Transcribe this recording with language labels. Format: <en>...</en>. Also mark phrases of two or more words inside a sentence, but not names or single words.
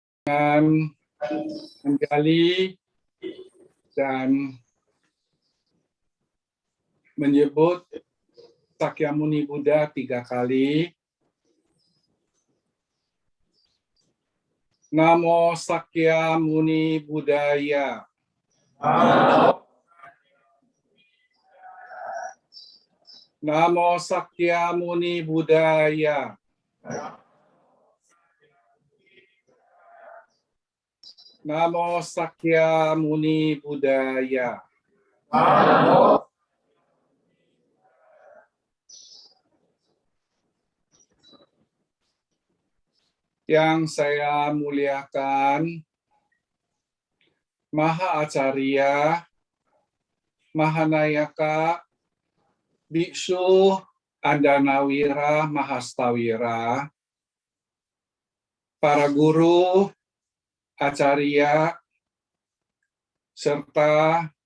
<id>dengan menggali dan menyebut Sakyamuni Buddha 3 kali.</id> <pi>Namo Sakyamuni Buddhaya. Namo Sakyamuni Buddhaya. Namo Sakyamuni Buddhaya.</pi> <id>Yang saya muliakan, Maha Acarya, Mahanayaka, Biksu, Andanawira, Mahastawira, para guru, acarya, serta</id>